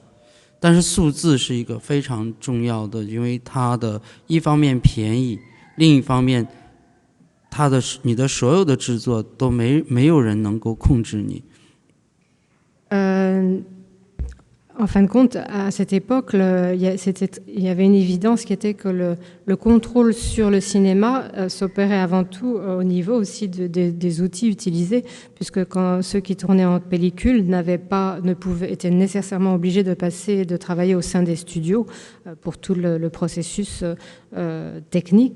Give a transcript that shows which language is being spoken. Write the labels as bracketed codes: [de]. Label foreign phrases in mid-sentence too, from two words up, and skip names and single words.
[zh] 但是数字是一个非常重要的，因为它的一方面便宜。另一方面，你的所有的制作都没有人能够控制你。 [fr] En fin de compte, à cette époque, il y avait une évidence qui était que le contrôle sur le cinéma s'opérait avant tout au niveau aussi des outils utilisés, puisque quand ceux qui tournaient en pellicule étaient nécessairement obligés de travailler au sein des studios pour tout le processus technique.